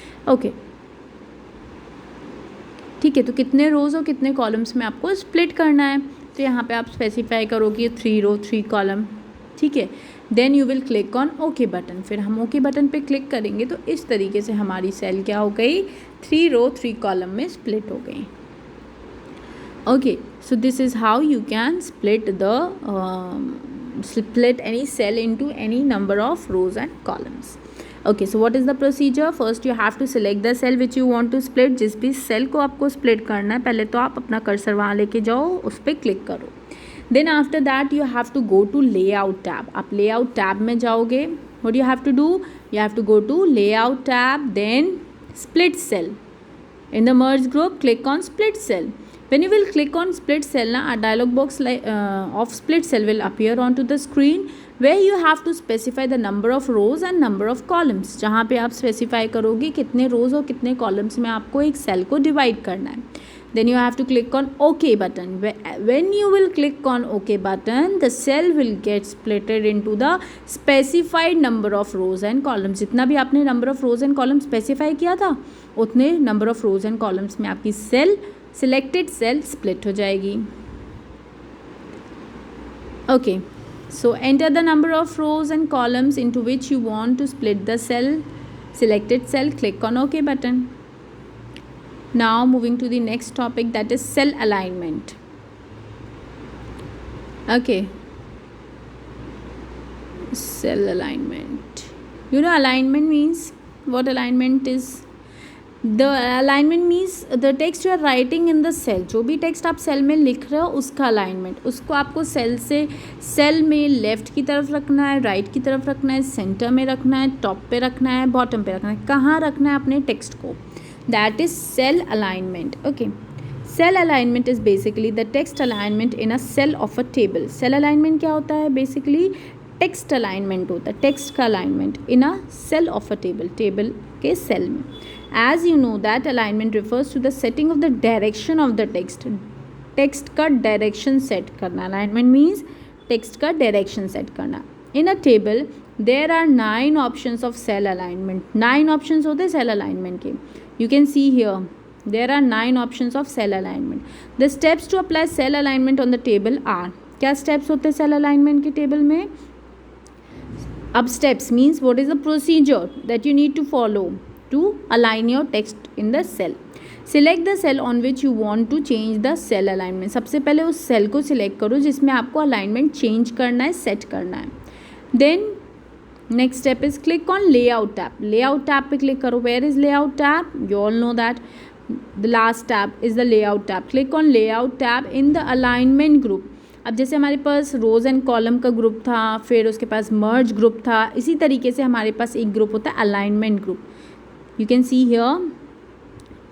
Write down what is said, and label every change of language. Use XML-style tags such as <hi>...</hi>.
<hi>Okay, ठीक है, तो कितने रोज़ और कितने कॉलम्स में आपको स्प्लिट करना है, तो यहाँ पे आप स्पेसिफाई करोगे 3 रो 3 कॉलम. ठीक है,</hi> <en>Then you will click on okay button.</en> <hi>फिर हम ओके बटन पे क्लिक करेंगे तो इस तरीके से हमारी सेल क्या हो गई? 3 रो 3 कॉलम में स्प्लिट हो गई.</hi> <en>Okay, so this is how you can split any cell into any number of rows and columns. Okay, so what is the procedure? First you have to select the cell which you want to split.</en> <hi>जिस भी cell को आपको split करना है, पहले तो आप अपना कर्सर वहाँ लेके जाओ, उस पर क्लिक करो.</hi> <en>Then after that you have to go to layout tab.</en> <hi>आप layout tab में जाओगे.</hi> <en>What you have to do? You have to go to layout tab, then split cell. In the merge group, click on split cell. When you will click on split cell, a dialog box of split cell will appear onto the screen where you have to specify the number of rows and number of columns.</en> <hi>जहाँ पे आप specify करोगे कितने rows और कितने columns में आपको एक cell को divide करना है.</hi> <en>Then you have to click on OK button. When you will click on OK button, the cell will get splitted into the specified number of rows and columns.</en> <hi>जितना भी आपने</hi> <en>number of rows and columns</en> <hi>specify किया था, उतने number of rows and columns में आपकी cell selected cell split हो जाएगी.</hi> <en>Okay, so enter the number of rows and columns into which you want to split the cell. Selected cell, click on OK button. Now moving to the next topic, that is cell alignment. Okay, cell alignment. You know alignment means what? Alignment is the alignment means the text you are writing in the cell.</en> <hi>जो भी text आप cell में लिख रहे हो उसका alignment, उसको आपको सेल में लेफ़्ट की तरफ रखना है, राइट की तरफ रखना है, सेंटर में रखना है, टॉप पे रखना है, बॉटम पे रखना है, कहाँ रखना है अपने टेक्स्ट को.</hi> <en>That is cell alignment. Okay, cell alignment is basically the text alignment in a cell of a table.</en> <hi>Cell alignment क्या होता है? बेसिकली टेक्स्ट अलाइनमेंट होता है, टेक्स्ट का alignment</hi> <en>in a cell of a table,</en> <hi>table के cell में.</hi> <en>As you know that alignment refers to the setting of the direction of the text.</en> <hi>Text का direction set करना. Alignment means text का direction set करना.</hi> <en>In a table there are 9 options of cell alignment.</en> <hi>9 options होते हैं cell alignment के.</hi> <en>You can see here there are 9 options of cell alignment. The steps to apply cell alignment on the table are.</en> <hi>क्या steps होते हैं cell alignment के table में?</hi> <en>अब steps means what is the procedure that you need to follow to align your text in the cell. Select the cell on which you want to change the cell alignment.</en> <hi>सबसे पहले उस cell को select करो जिसमें आपको alignment change करना है, set करना है.</hi> <en>Then next step is click on layout tab.</en> <hi>Layout tab पे क्लिक करो.</hi> <en>Where is layout tab? You all know that the last tab is the layout tab. Click on layout tab in the alignment group.</en> <hi>अब जैसे हमारे पास रोज़ and column का group था, फिर उसके पास मर्ज group था, इसी तरीके से हमारे पास एक ग्रुप होता है alignment group.</hi> <en>You can see here</en>